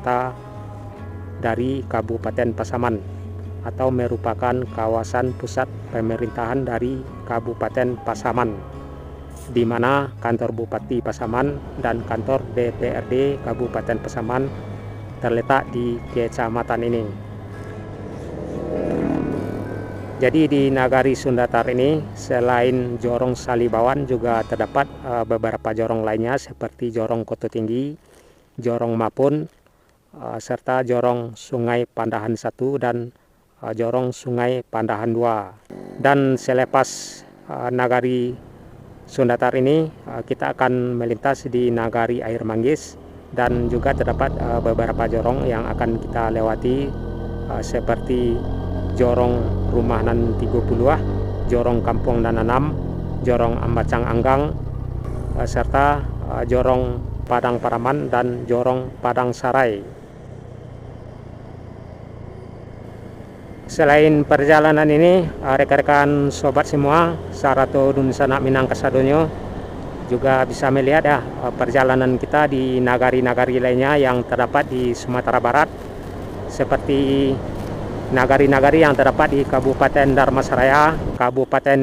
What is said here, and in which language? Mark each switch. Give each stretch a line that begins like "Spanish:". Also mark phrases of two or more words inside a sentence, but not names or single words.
Indonesian: Kabupaten Pasaman, atau merupakan kawasan pusat pemerintahan dari Kabupaten Pasaman, di mana kantor Bupati Pasaman dan kantor DPRD Kabupaten Pasaman terletak di kecamatan ini. Jadi di Nagari Sundatar ini selain jorong Salibawan juga terdapat beberapa jorong lainnya seperti jorong Koto Tinggi, jorong Mapun, serta jorong Sungai Pandahan 1 dan jorong Sungai Pandahan 2. Dan selepas Nagari Sundatar ini kita akan melintas di Nagari Air Manggis, dan juga terdapat beberapa jorong yang akan kita lewati seperti jorong Rumah Nan 30, jorong Kampung Nananam, jorong Ambacang Anggang, serta jorong Padang Paraman dan jorong Padang Sarai. Selain perjalanan ini, rekan-rekan sobat semua,
Minangkabau: Sarato Dun Sanak Minang Kasadonyo,
Indonesian: juga bisa melihat ya perjalanan kita di nagari-nagari lainnya yang terdapat di Sumatera Barat, seperti nagari-nagari yang terdapat di Kabupaten Dharmasraya, Kabupaten